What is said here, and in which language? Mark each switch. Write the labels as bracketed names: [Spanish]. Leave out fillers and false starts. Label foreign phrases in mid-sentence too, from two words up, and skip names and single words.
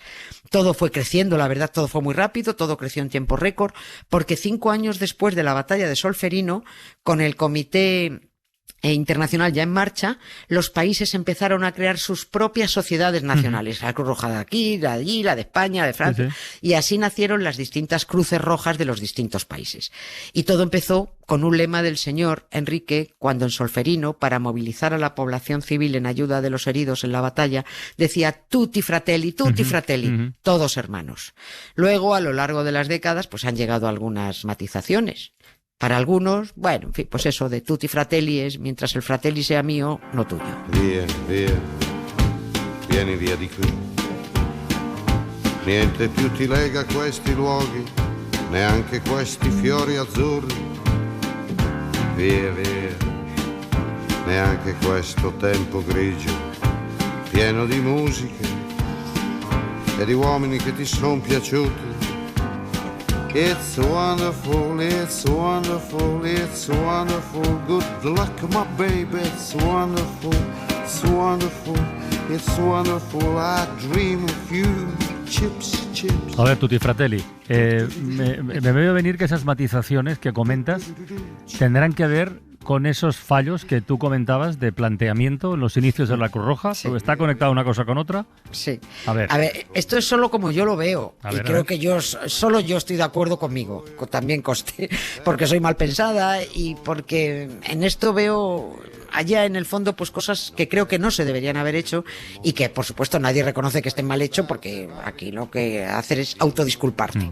[Spanish] Todo fue creciendo, la verdad, todo fue muy rápido, todo creció en tiempo récord, porque 5 años después de la batalla de Solferino, con el Comité internacional ya en marcha, los países empezaron a crear sus propias sociedades nacionales. La Cruz Roja de aquí, la de allí, la de España, la de Francia, y así nacieron las distintas cruces rojas de los distintos países. Y todo empezó con un lema del señor Enrique, cuando en Solferino, para movilizar a la población civil en ayuda de los heridos en la batalla, decía [Italian] tutti fratelli, [Spanish] todos hermanos. Luego, a lo largo de las décadas, pues han llegado algunas matizaciones. Para algunos, bueno, en fin, pues eso de [Italian] tutti fratelli [Spanish] es mientras el fratelli sea mío, no tuyo. [Italian] Via, via, vieni via di qui. Niente più ti lega questi luoghi, neanche questi fiori azzurri. Via, via, neanche questo tempo grigio, pieno di musiche e di uomini che ti son piaciuti. [English] It's wonderful, it's wonderful, it's wonderful. Good luck, my baby, it's wonderful, it's wonderful, it's wonderful. I dream of you, chips, chips. [Spanish] A ver, [Italian] Tutti Fratelli, [Spanish] me veo venir que esas matizaciones que comentas tendrán que ver con esos fallos que tú comentabas de planteamiento en los inicios de la Cruz Roja. Sí. ¿Está conectada una cosa con otra? Sí. A ver, esto es solo como yo lo veo. Creo que solo yo estoy de acuerdo conmigo, también conste, porque soy mal pensada y porque en esto veo allá en el fondo pues cosas que creo que no se deberían haber hecho y que por supuesto nadie reconoce que estén mal hecho, porque aquí lo que hacer es autodisculparte.